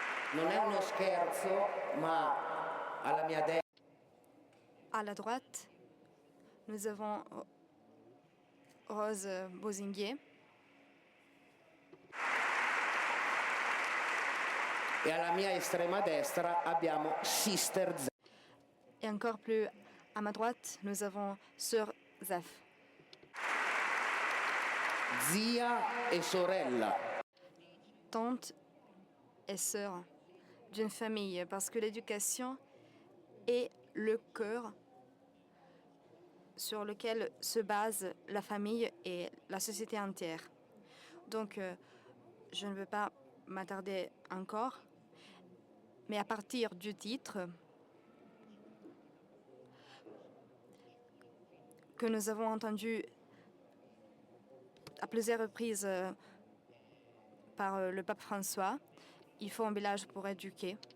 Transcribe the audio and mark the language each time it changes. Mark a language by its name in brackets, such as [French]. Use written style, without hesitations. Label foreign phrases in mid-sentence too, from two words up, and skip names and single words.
[Italian] Non è uno scherzo, ma alla mia destra [French] À la droite, nous avons Rose Bozinguier. [Italian] e alla mia estrema destra abbiamo Sister Z. [French] Et encore plus à ma droite, nous avons Sœur Zef. [Italian] Zia e sorella. [French] Tante et sœur d'une famille, parce que l'éducation est le cœur sur lequel se base la famille et la société entière. Donc, je ne veux pas m'attarder encore, mais à partir du titre que nous avons entendu à plusieurs reprises par le pape François, il faut un village pour éduquer.